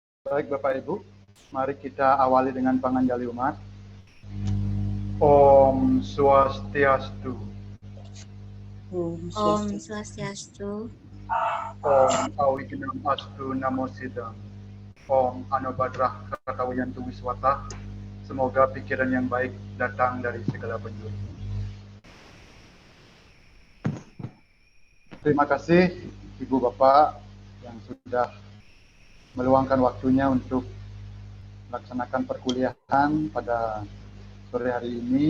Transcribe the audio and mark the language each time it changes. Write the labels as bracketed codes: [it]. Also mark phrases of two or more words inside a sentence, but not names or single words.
[id] Baik Bapak Ibu, mari kita awali dengan [ban] panganjali umat. [sa] ओम् स्वस्त्यस्तु. ओम् स्वस्त्यस्तु. ओम् अविघ्नम् अस्तु नमः सिद्धम्. ओम् आ नो भद्राः क्रतवो यन्तु विश्वतः. [id] Semoga pikiran yang baik datang dari segala penjuru. Terima kasih Ibu Bapak yang sudah meluangkan waktunya untuk melaksanakan perkuliahan pada sore hari ini.